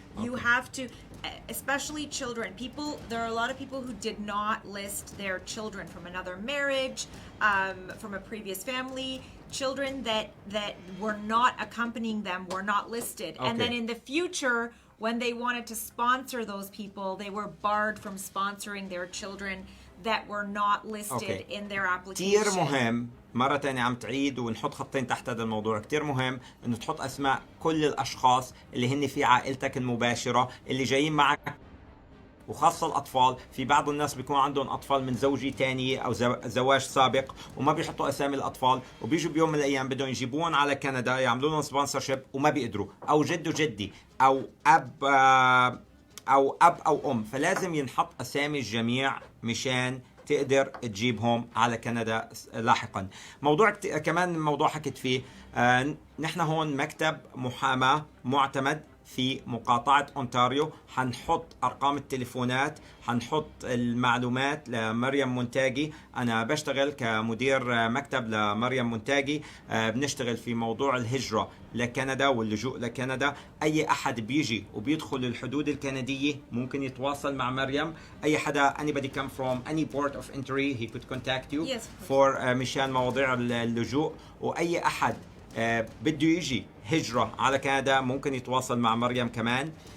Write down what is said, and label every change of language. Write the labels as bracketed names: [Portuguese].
[English] You have to, especially children. There are a lot of people who did not list their children from another marriage, from a previous family. Children that were not accompanying them were not listed. And then in the future, when they wanted to sponsor those people, they were barred from sponsoring their children that were not listed in their application. [Arabic] كتير مهم مرة تانية عم تعيد ونحط خطين تحت هذا الموضوع كتير مهم انه تحط اسماء كل الاشخاص اللي هن في عائلتك المباشرة اللي جايين معك وخاصة الأطفال. في بعض الناس بيكون عندهم أطفال من زوجة تانية أو زواج سابق وما بيحطوا أسامي الأطفال وبيجوا بيوم من الأيام بدهم يجيبون على كندا يعملوا لهم سبونسرشيب وما بيقدروا أو جد وجدي أو أب أو أم فلازم ينحط أسامي الجميع مشان تقدر تجيبهم على كندا لاحقا. موضوع كمان موضوع حكيت فيه نحن هون مكتب محاماة معتمد في مقاطعة أونتاريو. حنحط أرقام التليفونات حنحط المعلومات لمريم مونتاجي. أنا بشتغل كمدير مكتب لمريم مونتاجي. بنشتغل في موضوع الهجرة لكندا واللجوء لكندا. أي أحد بيجي وبيدخل الحدود الكندية ممكن يتواصل مع مريم. أي حدا [English] anybody come from any port of entry he could contact you for [Arabic] مشان مواضيع اللجوء. وأي أحد بده يجي هجرة على كندا ممكن يتواصل مع مريم كمان.